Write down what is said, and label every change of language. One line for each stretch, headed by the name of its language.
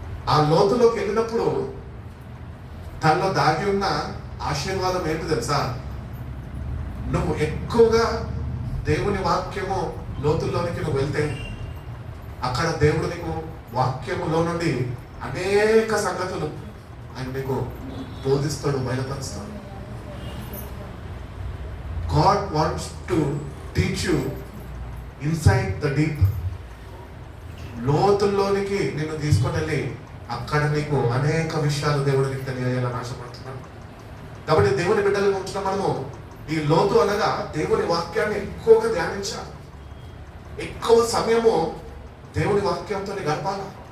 Telugu: ఆ లోతులోకి వెళ్ళినప్పుడు దానిలో దాగి ఉన్న ఆశీర్వాదం ఏంటి తెలుసా? నువ్వు ఎక్కువగా దేవుని వాక్యము లోతుల్లోనికి నువ్వు వెళ్తే అక్కడ దేవుడు నీకు వాక్యములో నుండి అనేక సంగతులు ఆయన నీకు బోధిస్తాడు, బయలుపరుస్తాడు.
English: God wants to teach you inside the deep.
Telugu: లోతుల్లోనికి నిన్ను తీసుకొని వెళ్ళి అక్కడ నీకు అనేక విషయాలు దేవుడు నీకు తెలియజేయాలని ఆశపడుతున్నాడు. కాబట్టి దేవుని బిడ్డలుగా ఉంచిన మనము ఈ లోతు అనగా దేవుని వాక్యాన్ని ఎక్కువగా ధ్యానించాలి. ఎక్కువ సమయము దేవుని వాక్యంతో గడపాలి.